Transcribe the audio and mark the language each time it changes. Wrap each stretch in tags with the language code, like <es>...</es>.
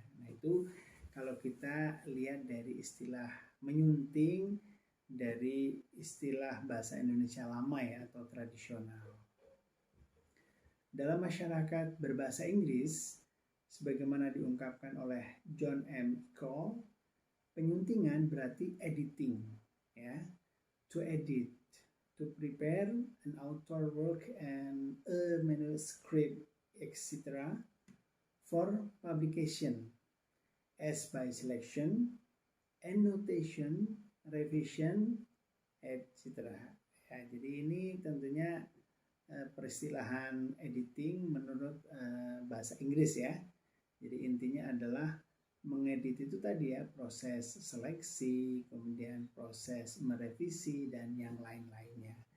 <id>Nah, itu kalau kita lihat dari istilah menyunting dari istilah bahasa Indonesia lama ya atau tradisional. Dalam masyarakat berbahasa Inggris, sebagaimana diungkapkan oleh John M. Cole, penyuntingan berarti editing ya.</id> <en>To edit, to prepare an author work and a manuscript etc. for publication as by selection, annotation, revision, etc.</en> <id>Ya, jadi ini tentunya peristilahan editing menurut bahasa Inggris ya. Jadi intinya adalah mengedit itu tadi ya, proses seleksi, kemudian proses merevisi dan yang lain-lainnya.</id>